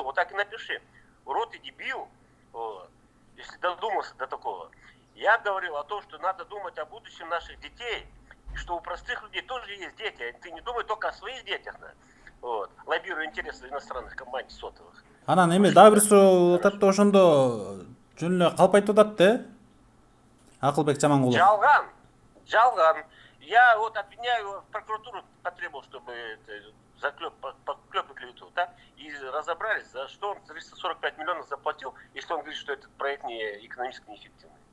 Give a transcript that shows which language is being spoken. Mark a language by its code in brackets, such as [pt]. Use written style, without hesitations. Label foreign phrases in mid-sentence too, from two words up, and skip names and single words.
[ru] Вот так и напиши. Урод и дебил. Вот. Если додумался до такого. Я говорил о том, что надо думать о будущем наших детей. И что у простых людей тоже есть дети. Ты не думай только о своих детях. Вот. Лоббируя интересы иностранных компаний сотовых. [ky] Анан эми дагы бир суроо атат да, ошондо жөн эле калп айтып атат да, Акылбек Жамангулов. Жалган. [ru] Я вот обвиняю, в прокуратуру потребовал, чтобы заклеп клевету, да, и разобрались, за что он 345 миллионов заплатил, если он говорит, что этот проект не экономически неэффективный.